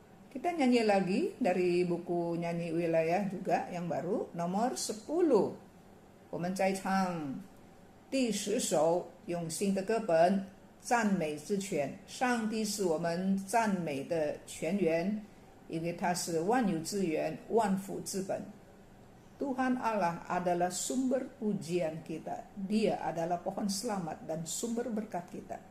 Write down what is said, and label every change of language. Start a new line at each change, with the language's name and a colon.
Indonesian: Kita nyanyi lagi dari buku nyanyi wilayah juga yang baru, nomor 10.
Chinese: 我们再唱第10首，用新的歌本，赞美之泉。上帝是我们赞美的泉源，因为他是万有之源，万福之本。
Indonesian: Tuhan Allah adalah sumber pujian kita. Dia adalah pohon selamat dan sumber berkat kita.